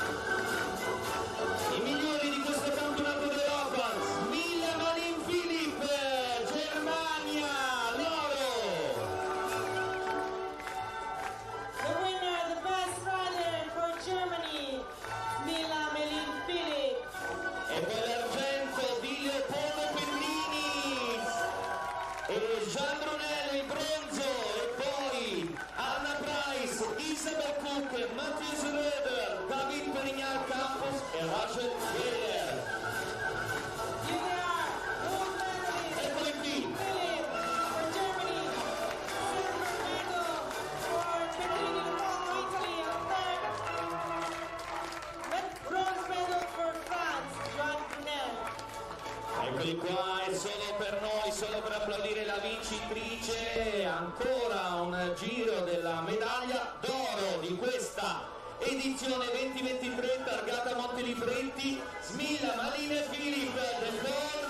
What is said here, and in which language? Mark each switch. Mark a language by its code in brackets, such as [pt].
[it] I migliori di questo campionato d'Europa, Smilla Malin Philip, Germania, l'oro. [en] The winner, the best rider for Germany, Mila Melin Philip. [it] E poi l'argento di Leopoldo Petrini e Jean Brunello in bronzo, e poi Anna Price, Isabel Cook, Matthias Röder, David Perignan Campos e Rachel Veller. [en] Philip for Germany, silver medal for Petrini Leopoldo, Italy, and third bronze medal for France, Joan Brunel. [it] Eccoli qua, è solo per noi, solo per applaudire la vincitrice, ancora un giro della medaglia d'oro di questa edizione 2023 targata Motelibretti, Smilla Malin Philip del